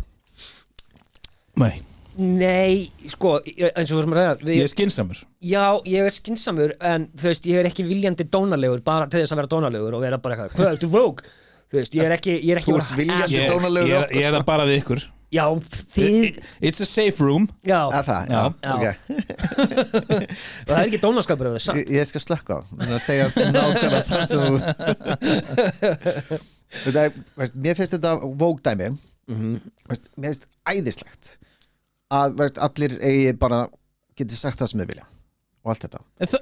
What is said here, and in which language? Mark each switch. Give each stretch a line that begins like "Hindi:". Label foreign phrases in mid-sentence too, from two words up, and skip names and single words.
Icelandic: Nei, Nei, sko, eins og við erum að ræða ég er skynsamur Já, ég er skynsamur en þú veist, ég er ekki viljandi dónalegur bara til þess að vera dónalegur og vera bara eitthvað hvað, ertu Vogue? Þú veist, ég er ekki Þú ert viljandi dónalegur Ég er það bara við ykkur Já, þið
English: It's a safe room
Icelandic: Já, Að það, já, Já. ok og það er ekki dónaskapur ef það er satt Ég skal slökka á að segja nákvæmlega það sem Þetta er, mér finnst þetta Vogue dæmi Mér finnst æðislegt að allir eigi bara getur sagt það sem þau vilja og allt þetta